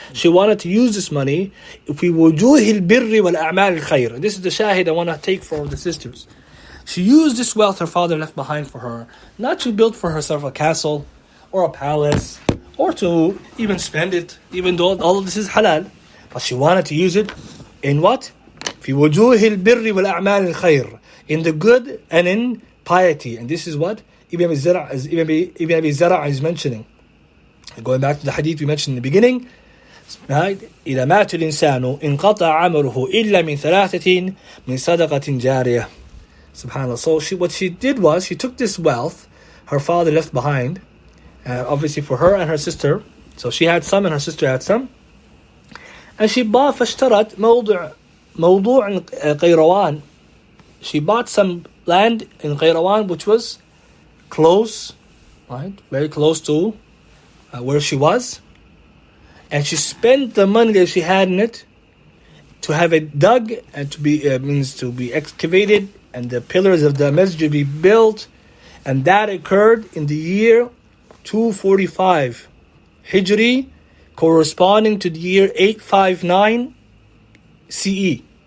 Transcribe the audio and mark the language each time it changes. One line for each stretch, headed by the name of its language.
English: She wanted to use this money
Arabic: في وجوه البر والأعمال الخير.
English: This is the shahid I want to take for the sisters. She used this wealth her father left behind for her, not to build for herself a castle or a palace, or to even spend it, even though all of this is halal. But she wanted to use it in what?
Arabic: في وجوه البر والأعمال الخير.
English: In the good and in piety. And this is what Ibn Abi Zara' is mentioning. Going back to the hadith we mentioned in the beginning,
Arabic: إذا مات الإنسان انقطع عمله إلا من ثلاثة من صدقة جارية.
English: SubhanAllah. So what she did was, she took this wealth her father left behind, obviously for her and her sister. So she had some and her sister had some. And she bought
Arabic: فاشترت موضوع قيروان.
English: She bought some land in Qayrawan, which was close, right, very close to where she was, and she spent the money that she had in it to have it dug and to be excavated, and the pillars of the masjid be built, and that occurred in the year 245 Hijri, corresponding to the year 859 CE.